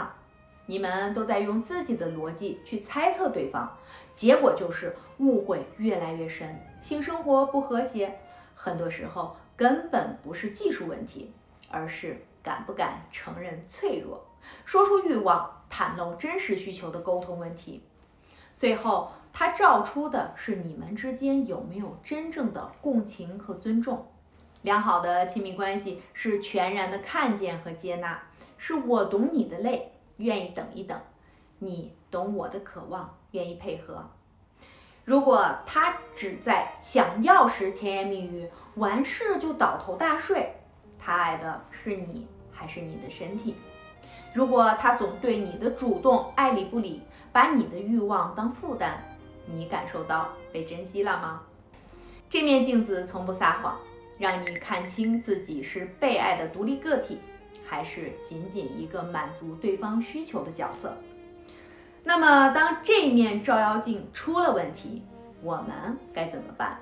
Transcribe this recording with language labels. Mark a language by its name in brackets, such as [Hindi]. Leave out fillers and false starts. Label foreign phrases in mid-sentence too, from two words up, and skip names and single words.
[Chinese] 你們都在用自己的邏輯去猜測對方，結果就是誤會越來越深，性生活不和諧。很多時候根本不是技術問題，而是敢不敢承認脆弱，說出慾望，袒露真實需求的溝通問題。最後，它照出的是你們之間有沒有真正的共情和尊重。良好的親密關係是全然的看見和接納，是我懂你的累，願意等一等，你懂我的渴望，願意配合。如果他只在想要時甜言蜜語，完事就倒頭大睡，他愛的是你還是你的身體？如果他總對你的主動愛理不理，把你的慾望當負擔，你感受到被珍惜了嗎？這面鏡子從不撒謊，讓你看清自己是被愛的獨立個體，還是僅僅一個滿足對方需求的角色。那麼當這面照妖鏡出了問題，我們該怎麼辦？